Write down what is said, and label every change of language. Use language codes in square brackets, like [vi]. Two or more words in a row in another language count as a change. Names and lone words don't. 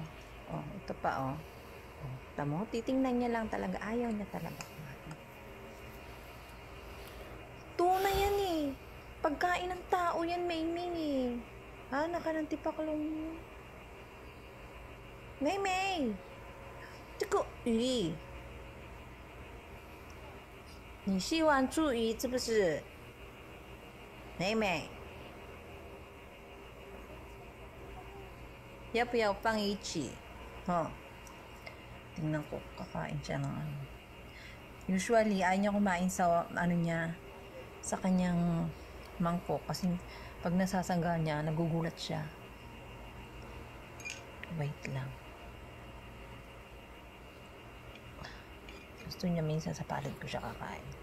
[tl] Oh, ito pa, oh. Ito mo, titingnan niya lang talaga. Ayaw niya talaga. Tuna yan eh. Pagkain ng tao yan, Maymay eh. Nakalantipaklong mo. Maymay! [zh] 这个鱼你喜欢吃鱼是不是？妹妹要不要放一起？ [tl] Tingnan ko, kakain siya ng ano. Usually, ayaw niya kumain sa ano niya, sa kanyang mangkok kasi pag nasasangga niya, nagugulat siya. Wait lang. Gusto niya minsan sa palad ko siya kakain.